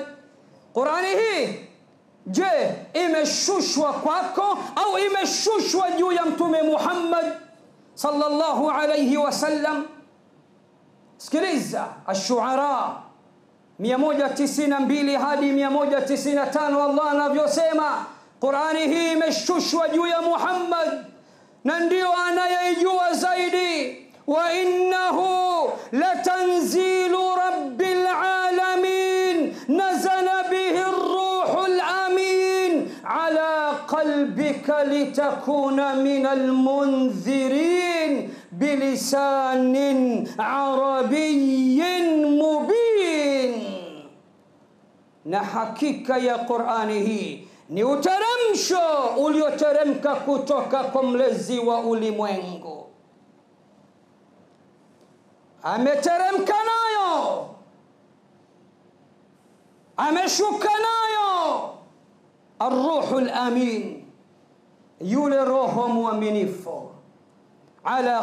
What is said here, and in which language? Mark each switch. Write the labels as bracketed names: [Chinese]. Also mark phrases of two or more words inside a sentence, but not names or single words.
[Swahili] Qurani hii je, imeshushwa kwako au imeshushwa juu ya mtume Muhammad [Arabic] صلى الله عليه وسلم? [Swahili] Sikiliza Ash-Shu'ara 192 hadi 195, Allah anavyosema Qurani hii imeshushwa juu ya Muhammad na ndio anayejua zaidi. [Arabic] وإنه لتنزيل رب العالمين نزل به الروح الأمين على قلبك لتكون من المنذرين بلسان عربي مبين. [Swahili] Na hakika ya Qur'ani hii ni uteremsho ulioteremka kutoka kwa mlezi wa ulimwengu. Ameteremka nayo, ameshuka nayo [Arabic] الروح الأمين, [Swahili] yule roho muaminifu, ala